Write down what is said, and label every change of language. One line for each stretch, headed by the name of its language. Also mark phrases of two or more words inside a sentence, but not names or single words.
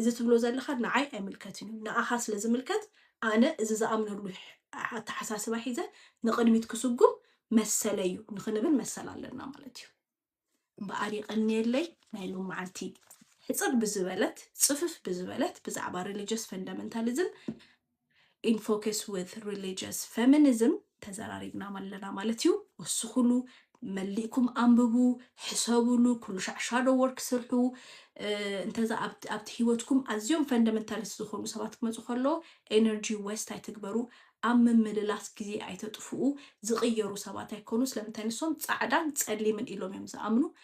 Tigrinya: ትብሎ ዘለኻ ንዓይ ኣይምልከትን እዩ ንኣኻ ስለ ዝምልከት ኣነ እዚ ዝኣምነሉ ኣተሓሳስባ ሒዘ ንቕድሚት ክስጉም መሰለዩ ንኽንብል መሰል ኣለና ማለት እዩ እምበኣር ይቐኒየለይ ናይ ሎም መዓልቲ ሕፅር ብዝበለት ፅፍፍ ብዝበለት ብዛዕባ
English: religious fundamentalism in focus with religious feminism
Tigrinya: ተዘራሪብና ማለና ማለት እዩ ወስኹሉ መሊእኩም አንብቡ ሕሰቡሉ ኩሉ
English: shadow work
Tigrinya: ስርሑ እንተዛ ኣብቲ ህይወትኩም ኣዝዮም ፈንዳሜንታሊስት ዝኾኑ ሰባት ክመፁ ከሎ
English: energy waste
Tigrinya: ኣይትግበሩ ኣብ ምምልላስ ግዜ ኣይተጥፍኡ ዝቕየሩ ሰባት ኣይኮኑ ስለምንታይ ንሶም ጻዕዳን ጸሊምን ኢሎም እዮም ዝኣምኑ